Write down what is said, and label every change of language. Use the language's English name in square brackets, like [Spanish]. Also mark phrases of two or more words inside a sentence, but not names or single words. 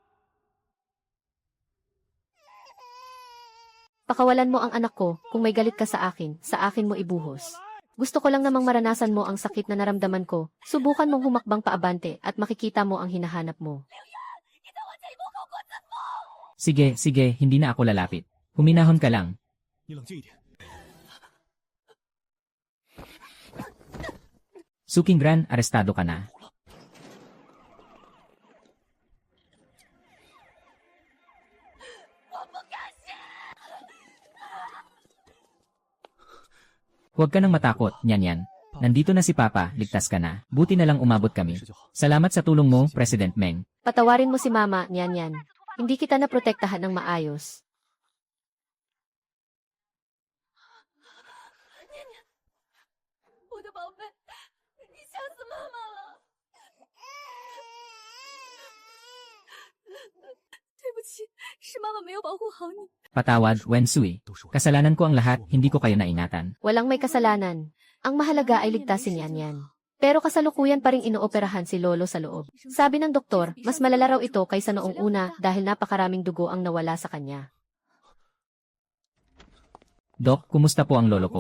[Filipino] Pakawalan mo ang anak ko, kung may galit ka sa akin mo ibuhos. Gusto ko lang namang maranasan mo ang sakit na naramdaman ko, subukan mong humakbang paabante at makikita mo ang hinahanap mo. Sige, sige, hindi na ako lalapit. Huminahon ka lang. [Chinese] 你冷静一点。 [Filipino] Suking Gran, arestado ka na. Huwag ka nang matakot, Nian Yan. Nandito na si Papa, ligtas ka na. Buti na lang umabot kami. Salamat sa tulong mo, President Meng. Patawarin mo si Mama, Nian Yan. Hindi kita naprotektahan ng maayos. [Chinese] 我的宝贝，你吓死妈妈了！对不起，是妈妈没有保护好你。 [Filipino] Patawad, Wen Sui. Kasalanan ko ang lahat, hindi ko kayo naingatan. Walang may kasalanan. Ang mahalaga ay ligtasin Nian Yan. Pero kasalukuyan pa ring inooperahan si Lolo sa loob. Sabi ng doktor, mas malala raw ito kaysa noong una dahil napakaraming dugo ang nawala sa kanya. Dok, kumusta po ang lolo ko?